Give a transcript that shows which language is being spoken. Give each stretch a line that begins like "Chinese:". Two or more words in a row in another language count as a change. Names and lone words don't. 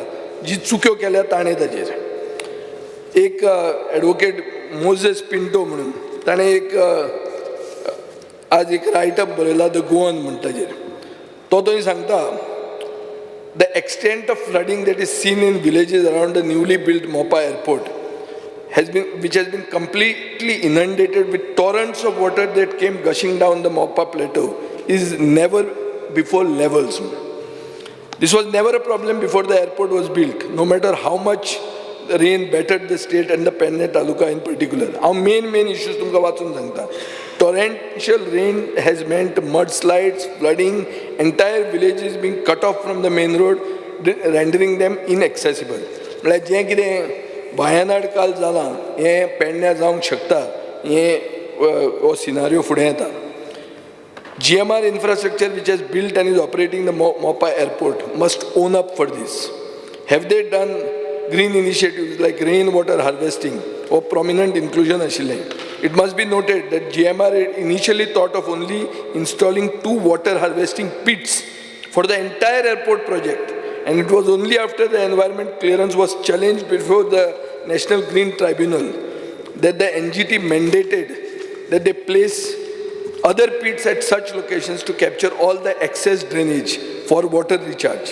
Konkani: जी चुक्यो केल्या ताणें ताचेर एक एडवोकेट मोजेस पिंटो म्हणून ताणें एक आज एक रायटअप बरयला द गोवन म्हणटाचेर. तो थंय सांगता
English: the extent of flooding that is seen in villages around the newly built Mopa airport which has been completely inundated with torrents of water that came gushing down the Mopa plateau, is never before levels. This was never a problem before the airport was built, no matter how much the rain battered the state and the Penne Taluka in particular. Our main issues
Konkani: तुमकां वाचून सांगता.
English: Torrential rain has meant mudslides, flooding, entire villages being cut off from the main road, rendering them inaccessible.
Konkani: Like जे कितें वायनाड काल जाला, हे पेडण्या जावंक शकता, हे हो सिनारियो फुडें येता.
English: GMR infrastructure, which has built and is operating the Mopa airport, must own up for this. Have they done green initiatives like rainwater harvesting or prominent inclusion ashile? It must be noted that GMR initially thought of only installing 2 water harvesting pits for the entire airport project, and it was only after the environment clearance was challenged before the National Green Tribunal that the NGT mandated that they place other pits at such locations to capture all the excess drainage for water recharge.